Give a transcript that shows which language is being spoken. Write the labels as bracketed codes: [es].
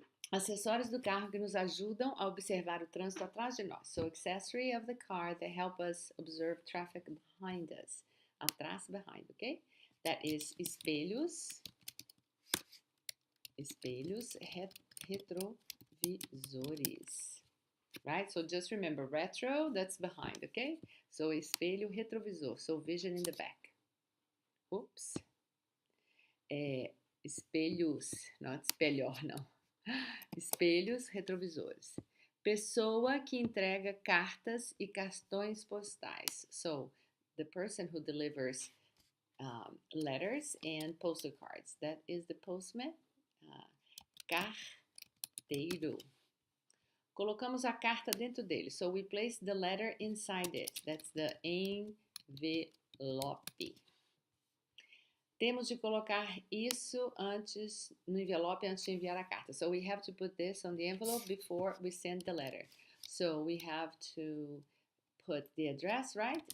[pt] Acessórios do carro que nos ajudam a observar o trânsito atrás de nós. [en] So accessory of the car that help us observe traffic behind us. Atrás, behind, okay? That is espelhos. [pt] Espelhos retrovisores. Right? [en] So just remember, retro, that's behind, okay? So [pt] espelho retrovisor. [en] So vision in the back. Oops. [pt] Espelhos, not espelhor, não. Espelhos retrovisores. Pessoa que entrega cartas e cartões postais. [en] So, the person who delivers letters and postal cards. That is the postman. Carteiro. [pt] Colocamos a carta dentro dele. [en] So, we place the letter inside it. That's the envelope. [pt] Temos de colocar isso antes no envelope antes de enviar a carta. [en] So we have to put this on the envelope before we send the letter. So we have to put the address, right?